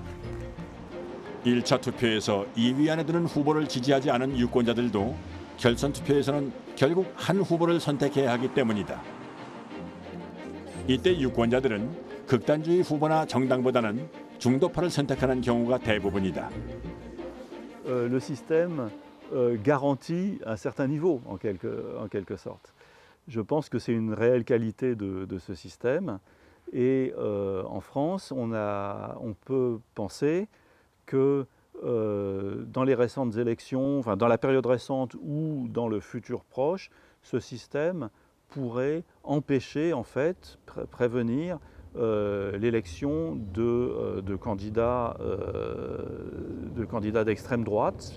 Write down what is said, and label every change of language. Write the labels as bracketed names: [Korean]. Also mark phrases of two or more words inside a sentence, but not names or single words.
[Korean] 1차 투표에서 2위 안에 드는 후보를 지지하지 않은 유권자들도 결선 투표에서는 결국 한 후보를 선택해야 하기 때문이다. 이때 유권자들은 극단주의 후보나 정당보다는 중도파를 선택하는 경우가 대부분이다. [French] Le système garantit un certain niveau, en quelque sorte. Je pense que c'est une réelle qualité de ce système. Et en France, on peut penser que dans les récentes élections, enfin dans la période récente ou dans le futur proche, ce système pourrait empêcher, en fait, prévenir l'élection de candidats d'extrême droite.